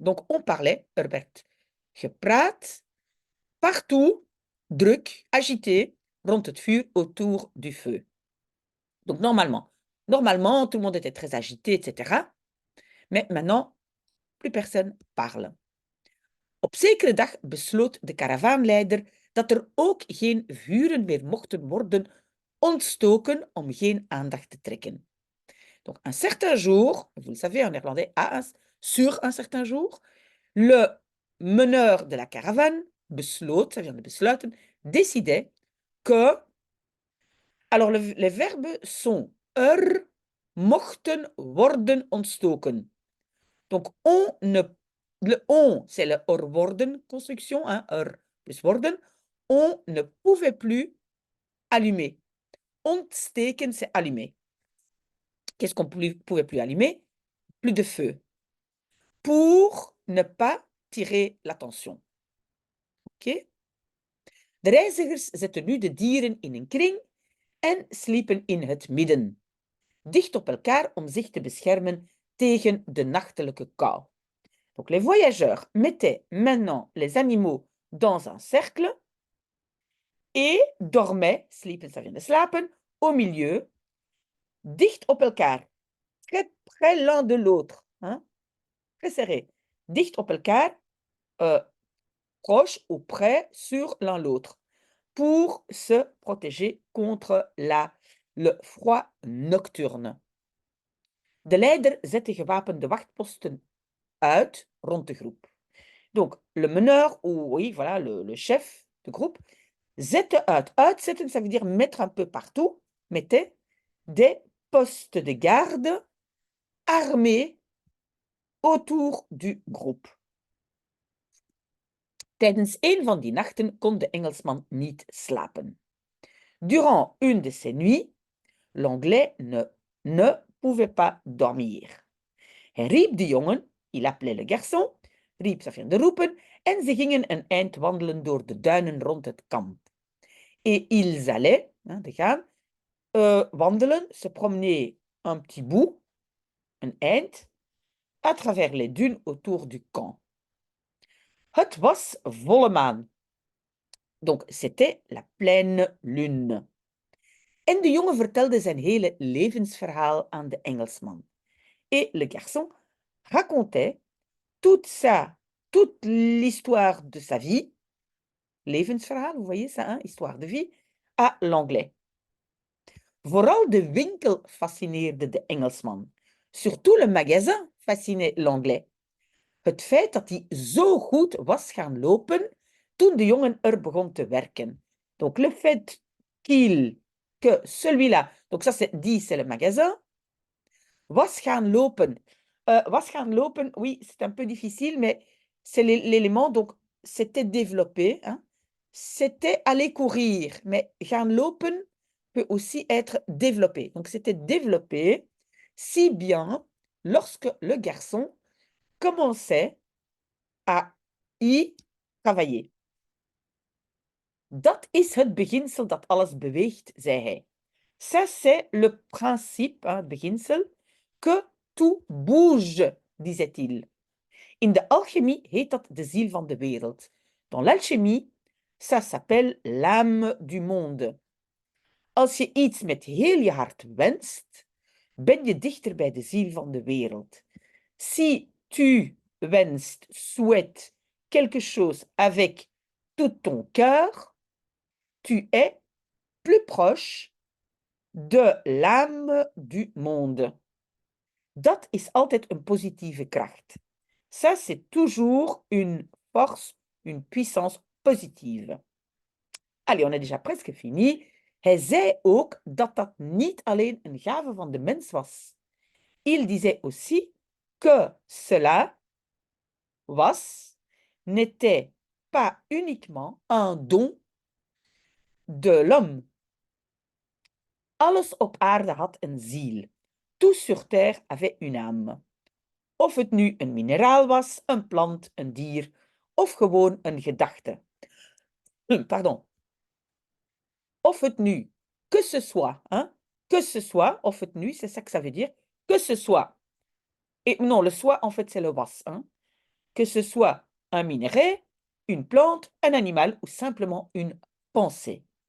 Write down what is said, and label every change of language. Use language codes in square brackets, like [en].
[fr] Donc, on parlait, [nl] werd gepraat, [fr] partout, druk, agité, [nl] rond het vuur, [fr] autour du feu. Donc, normalement, tout le monde était très agité, etc. Mais maintenant, plus personne parle. [nl] Op zekere dag besloot de karavaanleider dat er ook geen vuren meer mochten worden ontstoken om geen aandacht te trekken. [fr] Donc, un certain jour, vous le savez en néerlandais, sur un certain jour, le meneur de la caravane besloot, ça vient de besluiten, décidait que, alors les verbes sont [nl] mochten worden ontstoken. [fr] Donc, le on, c'est le worden construction, hein, plus worden. On ne pouvait plus allumer. Ontsteken, c'est allumer. Qu'est-ce qu'on ne pouvait plus allumer? Plus de feu. Pour ne pas tirer l'attention. [nl] Oké? De reizigers zetten nu de dieren in een kring en sliepen in het midden, dicht op elkaar om zich te beschermen tegen de nachtelijke kou. [fr] Donc les voyageurs mettaient maintenant les animaux dans un cercle et dormaient, sliepen, ça vient de slapen, au milieu, [nl] dicht op elkaar, [fr] très l'un de l'autre, hein? Très serré, [nl] dicht op elkaar, [fr] proche ou près sur l'un l'autre, pour se protéger contre le froid nocturne. [nl] De leider zette gewapende wachtposten uit rond de groep. [fr] Donc, le meneur, ou oui, voilà, le chef de groupe, [nl] zette uit. [fr] Uitzetten, ça veut dire mettre un peu partout, mettait des postes de garde armés autour du groupe. [nl] Tijdens een van die nachten kon de Engelsman niet slapen. [fr] Durant une de ces nuits, l'anglais ne pouvait pas dormir. [nl] Hij riep de jongen, [fr] il appelait le garçon, [nl] riep, [fr] ça vient de [nl] roepen, en ze gingen een eind wandelen door de duinen rond het kamp. [fr] Et ils allaient, de gaan, wandelen, se promener un petit bout, [nl] een eind, [fr] à travers les dunes autour du camp. [nl] Het was volle maan. [fr] Donc, c'était la pleine lune. [nl] En de jongen vertelde zijn hele levensverhaal aan de Engelsman. [fr] Et le garçon racontait toute sa toute l'histoire de sa vie, levensverhaal, vous voyez ça, hein, histoire de vie, à l'anglais. [nl] Vooral de winkel fascineerde de Engelsman. [fr] Surtout le magasin fascinait l'anglais. [nl] Het feit dat hij zo goed was gaan lopen toen de jongen er begon te werken. [fr] Donc le fait que celui-là, donc ça c'est dit, c'est le magasin, [nl] was gaan lopen. Was gaan lopen, [fr] oui, c'est un peu difficile, mais c'est l'élément, donc c'était développé, hein. C'était aller courir, mais [nl] gaan lopen [fr] peut aussi être développé. Donc c'était développé si bien lorsque le garçon commençait à y travailler. [nl] Dat is het beginsel dat alles beweegt, zei hij. [fr] Ça, c'est le principe, hein, [nl] het beginsel, [fr] que tout bouge, disait-il. [nl] In de alchemie heet dat de ziel van de wereld. [fr] Dans l'alchimie, ça s'appelle l'âme du monde. [nl] Als je iets met heel je hart wenst, ben je dichter bij de ziel van de wereld. [fr] Si tu wenst, souhaites quelque chose avec tout ton cœur, tu es plus proche de l'âme du monde. [nl] Dat is altijd een positieve kracht. [fr] Ça, c'est toujours une force, une puissance positive. Allez, on est déjà presque fini. [nl] Hij zei ook dat dat niet alleen een gave van de mens was. [fr] Il disait aussi que cela n'était pas uniquement un don de l'homme. [nl] Alles op aarde had een ziel. [fr] Tout sur terre avait une âme. [nl] Of het nu een mineraal was, een plant, een dier of gewoon een gedachte. [fr] Pardon. [nl] Of het nu, [fr] que ce soit, hein, que ce soit, of het nu, c'est ça que ça veut dire, que ce soit. Et non, le soit, en fait, c'est le was, hein. Que ce soit un minerai, une plante, un animal ou simplement une pensée.